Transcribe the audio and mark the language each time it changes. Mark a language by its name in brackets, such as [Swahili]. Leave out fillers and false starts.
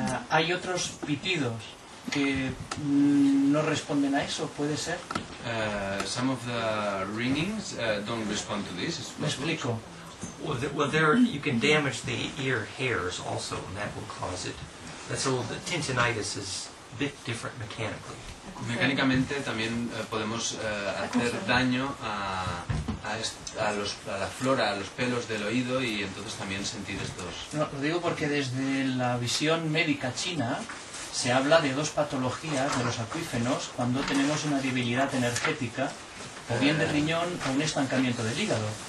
[Spanish] ¿Hay otros pitidos que no responden a eso? ¿Puede ser? [English] Some of the ringings don't respond to this. [Spanish] Me explico. [English] Well, there you can damage the ear hairs also, and that will cause it. That's a little. The tinnitus is a bit different mechanically. [Spanish] Mecánicamente también podemos hacer daño a la flora, a los pelos del oído y entonces también sentir estos. No, lo digo porque desde la visión médica china se habla de dos patologías de los acuífenos cuando tenemos una debilidad energética, o bien de riñón o un estancamiento del hígado.